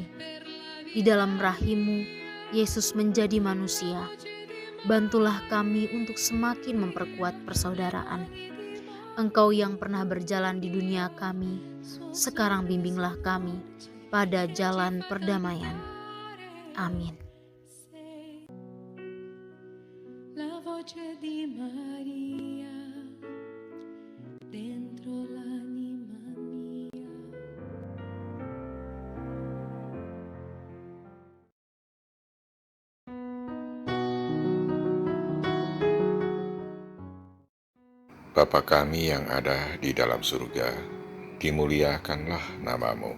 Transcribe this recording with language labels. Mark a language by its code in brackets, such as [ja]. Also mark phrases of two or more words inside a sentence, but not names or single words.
[id] Di dalam rahim-Mu, Yesus menjadi manusia. Bantulah kami untuk semakin memperkuat persaudaraan. Engkau yang pernah berjalan di dunia kami, sekarang bimbinglah kami pada jalan perdamaian. Amin. [it] La voce di Maria dentro l'anima mia. [id] Bapa kami yang ada di dalam surga, dimuliakanlah nama-Mu.